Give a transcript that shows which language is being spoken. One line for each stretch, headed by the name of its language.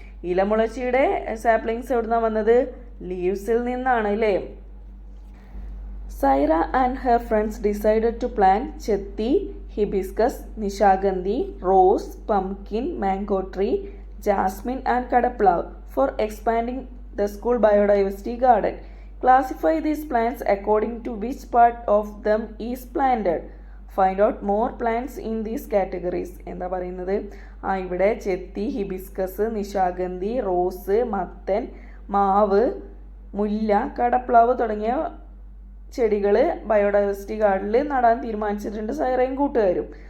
Malayalam: ഇലമുളച്ചിയുടെ saplings എവിടുന്നാണ് വന്നത്, ലീവ്സിൽ നിന്നാണ് അല്ലേ.
English: Saira and her friends decided to plant ചെത്തി, hibiscus, നിശാഗന്ധി, rose, pumpkin, mango tree, jasmine and കടപ്ലാവ് for expanding the school biodiversity garden. Classify these plants according to which part of them is planted. Find out more plants in these categories.
Malayalam: എന്താ പറയുന്നത്, ഇവിടെ ചെത്തി, hibiscus, Nishagandhi, rose, മത്തൻ, മാവ്, മുല്ല, കടപ്ലാവ് തുടങ്ങിയ ചെടികൾ biodiversity ഗാർഡനിൽ നടാൻ തീരുമാനിച്ചിട്ടുണ്ട് സൈറയും കൂട്ടുകാരും.